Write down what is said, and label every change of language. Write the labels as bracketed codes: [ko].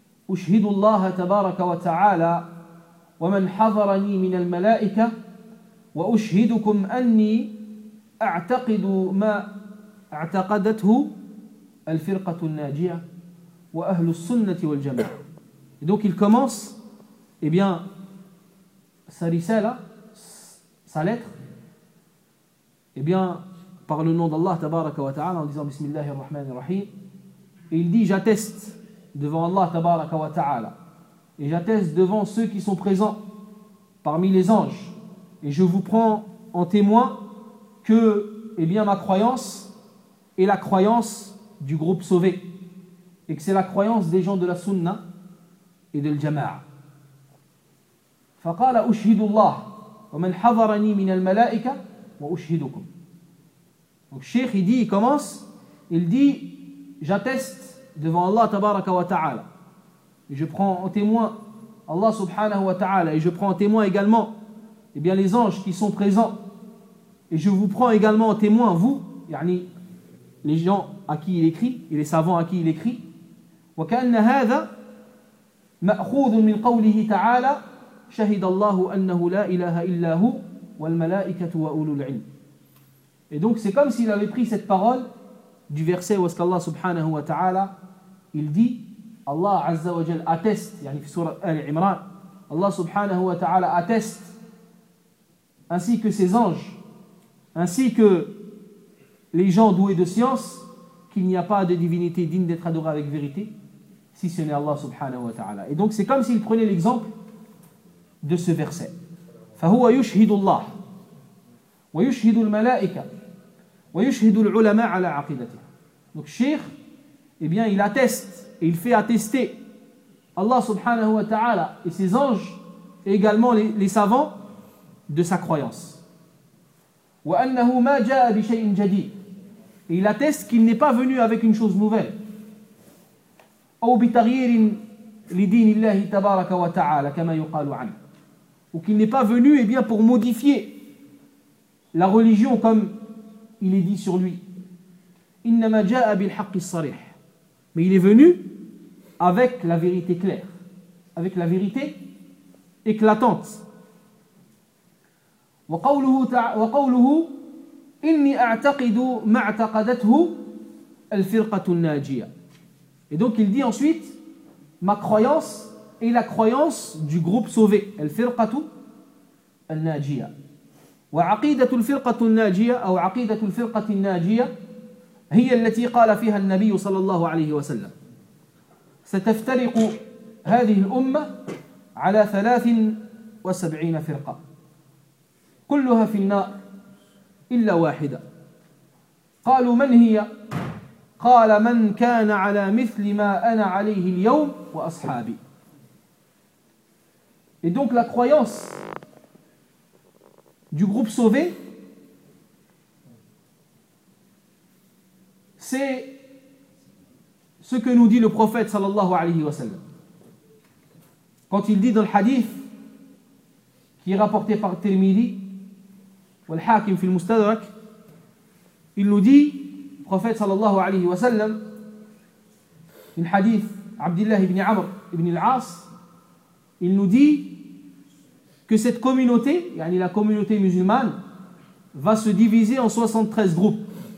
[ar] أشهد الله تبارك وتعالى ومن حضرني من الملائكة وأشهدكم أني أعتقد ما اعتقدته الفرقة الناجية وأهل السنة والجماعة. [fr] Donc il commence, eh bien, sa risala, sa lettre, eh bien, par le nom d'Allah tabaraka wa ta'ala, en disant bismillahir rahmanir rahim, et il dit j'atteste devant Allah tabaraka wa ta'ala, et j'atteste devant ceux qui sont présents parmi les anges, et je vous prends en témoin que, eh bien, ma croyance est la croyance du groupe sauvé, et que c'est la croyance des gens de la sunna et de l'jama'a. [ar] فقال أشهد الله ومن حضرني من الملائكة وأشهدكم. [fr] Donc Cheikh, il dit, il commence, il dit, j'atteste devant Allah tabaraka wa ta'ala, et je prends en témoin Allah subhanahu wa ta'ala, et je prends en témoin également, eh bien, les anges qui sont présents, et je vous prends également en témoin, vous, yani les gens à qui il écrit et les savants à qui il écrit. [ar] وكأن هذا مأخوذ من قوله تعالى شهد الله أنه لا إله إلا هو والملائكة وأولو العلم. [fr] Et donc c'est comme s'il avait pris cette parole du verset où est-ce qu'Allah subhanahu wa ta'ala, il dit, Allah azza wa jal atteste, [ar] yani fi surat Ali Imran, [fr] Allah subhanahu wa ta'ala atteste, ainsi que ses anges, ainsi que les gens doués de science, qu'il n'y a pas de divinité digne d'être adorée avec vérité si ce n'est Allah subhanahu wa ta'ala. Et donc c'est comme s'il prenait l'exemple de ce verset. [ar] فهو يشهد الله ويشهد الملائكة ويشهد العلماء على عقيدته. [fr] Donc Cheikh, eh bien, il atteste et il fait attester Allah subhanahu wa ta'ala et ses anges et également les savants de sa croyance. [ar] وأنه ما جاء بشيء جديد. [fr] Et il atteste qu'il n'est pas venu avec une chose nouvelle. [ar] أو بتغيير لدين الله تبارك وتعالى كما يقال عنه. [fr] Ou qu'il n'est pas venu, eh bien, pour modifier la religion comme il est dit sur lui. [ar] إنما جاء بالحق الصريح. [fr] Mais il est venu avec la vérité claire, avec la vérité éclatante. [ar] وقوله إني أعتقد ما اعتقدته الفرقة الناجية. [fr] Et donc il dit ensuite, ma croyance est la croyance du groupe sauvé, [ar] الفرقة الناجية. وعقيدة الفرقة الناجية أو عقيدة الفرقة الناجية هي التي قال فيها النبي صلى الله عليه وسلم ستفترق هذه الأمة على 73 فرقة كلها في النار إلا واحدة. قالوا من هي؟ قال من كان على مثل ما أنا عليه اليوم وأصحابي. [fr] Et donc la croyance du groupe sauvé, c'est ce que nous dit le prophète sallallahu alayhi wa sallam quand il dit dans le hadith qui est rapporté par Tirmidhi ou le Hakim fil Mustadrak, il nous dit, le prophète sallallahu alayhi wa sallam, dans le hadith Abdillah ibn Amr ibn al-As, il nous dit que cette communauté, yani la communauté musulmane, va se diviser en 73 groupes.